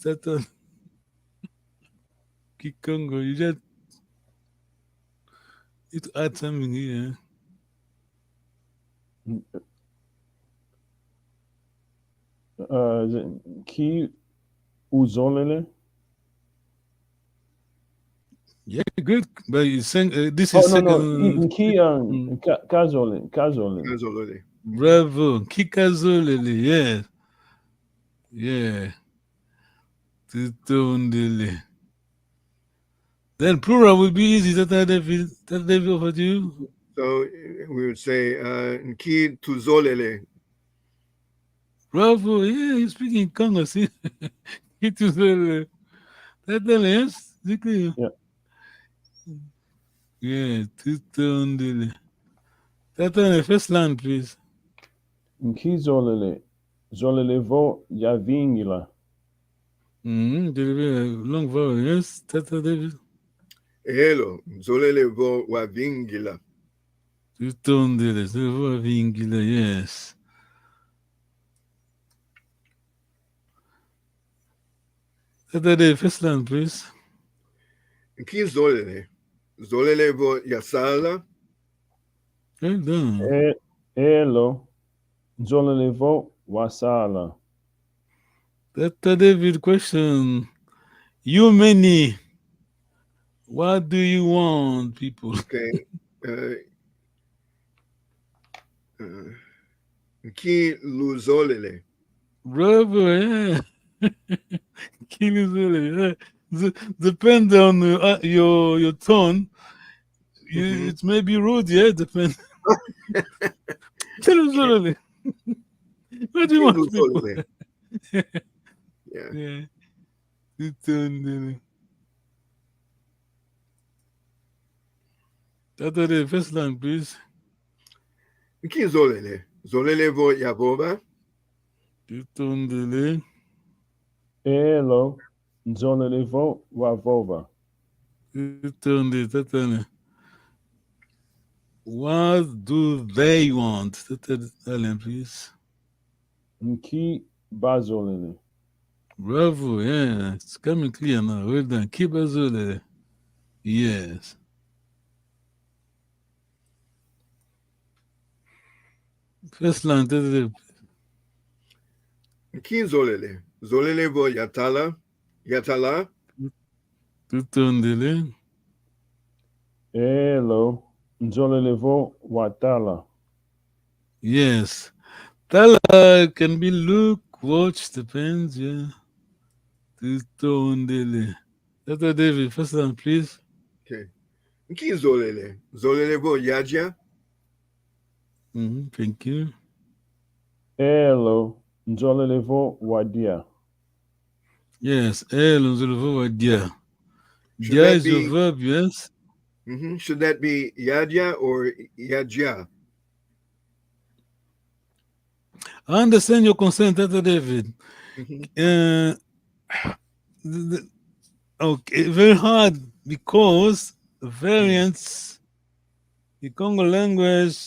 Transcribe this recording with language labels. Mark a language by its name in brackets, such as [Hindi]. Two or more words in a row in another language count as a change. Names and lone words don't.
[English] That Kikongo, you just need to add something here. [Kongo] Ki uzolele. [English] Yeah, good. But you saying this Oh is no second. no. [Kongo] Ki kazole. Kazolele. Bravo. Kikazolele, [English] yes. Yeah. [Kongo] Tutondele. [English] Then plural would be easy. Tata David over to you. So we would say [Kongo] Nki tuzolele. [English] Bravo. Yeah, you're speaking Congo. See? [Kongo] Kituzele. Tata, yes? [English] Yeah. [Kongo] Yeah, tutondele. [English] Tata, the first line, please. [Kongo] Nkizolele. Zolelevo yavingila. [English] Deliver a long vowel, yes? Tata David. [Kongo] Elo. Zolele vo wavingila. Tutondele. Zelevo avingila, [English] yes. Tata David, first line, please. [Kongo] Nki zolele. Zolele vo yasala. [English] Well done. [Kongo] Elo. Zolelevo wasala. [English] Tata David, question. You many. What do you want, people? [Kongo] Okay. Nki luzolele. [English] Bravo, yeah. Kilizole, yeah. Depend on your tone. It may be rude, yeah. Depend. Kilizole. What do you want, people? [Kongo] Luzolele. Yeah. Yeah. Tutondele. [English] Tata, the first line, please. [Kongo] Nki zolele. Zolele vo yabova. Tutondele. Elo. Zolelevo wavova. Tutondele. Tata. [English] What do they want? Tata, please. [Kongo] Nki bazolele. [English] Bravo, yeah. It's coming clear now. Well done. Keep Azule. Yes. First line, Tata. [Kongo] Nki zolele. Zolele vo yatala. Yatala. Tutondele. Elo. Nzolelevo watala. [English] Yes. Tala can be look, watch, depends, yeah. [Kongo] Tutondele. [English] Tata David, first line, please. [Kongo] Okay. Nki zolele. Zolele vo yaja. [English] Thank you. [Kongo] Elo nzolelevo wadia. Yes, elo nzolovo wadia. [English] Should Dia that is your be verb, yes. should that be yadya or yadja? I understand your concern, Tata David. Mhm. Okay, very hard because variants, the Congo language.